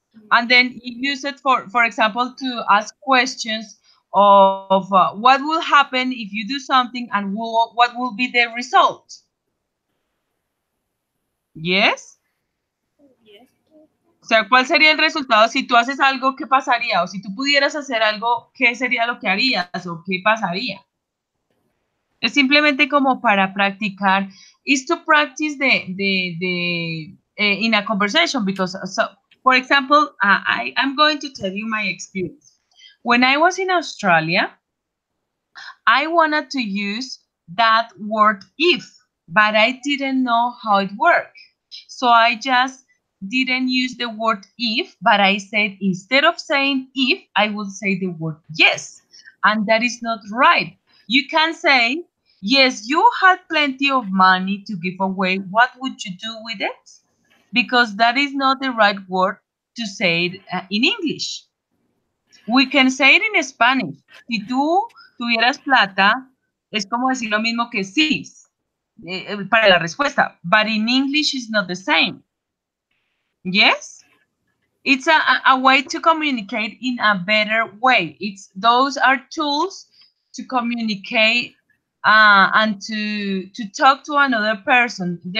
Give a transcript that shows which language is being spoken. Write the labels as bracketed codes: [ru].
[en] And then you use it for example, to ask questions of what will happen if you do something and what will be the result. Yes? Yes. [es] O sea, ¿cuál sería el resultado si tú haces algo? ¿Qué pasaría? O si tú pudieras hacer algo, ¿qué sería lo que harías o qué pasaría? Es simplemente como para practicar. [en] Is to practice in a conversation because, so, for example, I'm going to tell you my experience. When I was in Australia, I wanted to use that word if, but I didn't know how it worked. So I just didn't use the word if, but I said instead of saying if, I would say the word yes. And that is not right. You can say, yes, you had plenty of money to give away. What would you do with it? Because that is not the right word to say it in English. We can say it in Spanish. [es] Si tú tuvieras plata, es como decir lo mismo que sí para la respuesta. [en] But in English it's not the same. Yes? It's a way to communicate in a better way. Those are tools to communicate and to talk to another person.